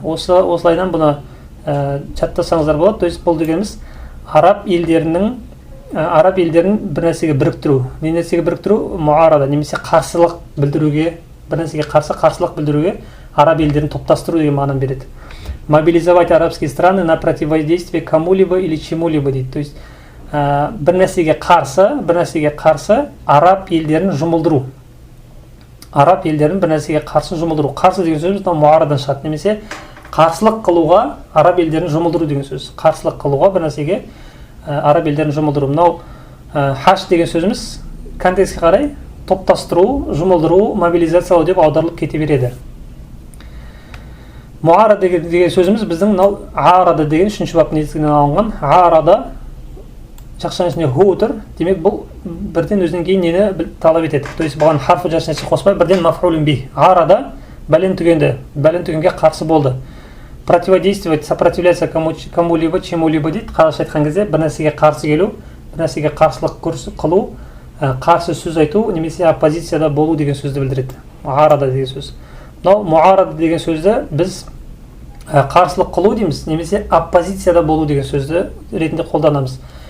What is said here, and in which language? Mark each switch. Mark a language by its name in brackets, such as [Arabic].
[Kazakh] Осылайдан бұны жаттасаңыздар болады. То есть бұл дегеніміз араб елдерін бір нәрсеге біріктіру. Не нәрсеге біріктіру? Муарада, немесе қарсылық білдіруге, бір нәрсеге қарсылық білдіруге араб елдерін топтастыру деген мағынаны береді. [Russian] Мобилизовать арабские страны на противодействие кому-либо или чему-либо дейді. То есть [Kazakh] бір нәрсеге қарсы араб елдерін жұмылдыру. Араб елдерін бір нәрсеге қарсы жұмылдыру. Қарсы деген сөз мынау муарадан шығады, немесе қарсылық қылуға араб елдерін жұмылдыру деген сөз. Қарсылық қылуға бір нәрсеге араб елдерін жұмылдыру. Мынау хаш деген сөзіміз контекстке қарай топтастыру, жұмылдыру, мобилизациялау деп аударылып кете береді. Муара деген сөзіміз біздің мынау арада деген 3-ші баптың негізінен алынған. Арада жақшаның ішінде ху тұр. Демек бұл бірден өзінен кейін нені талап етеді. То есть бұған харфы жақшаның қоспай бірден мафулун би. Арада бәлен түгенге қарсы болды. [Russian] Противодействовать, сопротивляться кому-либо, чему-либо дейді. [Kazakh] Қазақша айтқан кезде бір нәрсеге қарсы келу, бір нәрсеге қарсылық қылу, қарсы сөз айту, немесе оппозицияда болу деген сөзді білдіреді. Арада деген сөз. Мынау муарада деген сөзді біз қарсылық қылу дейміз, немесе оппозицияда болу деген сөзді ретінде қолданамыз.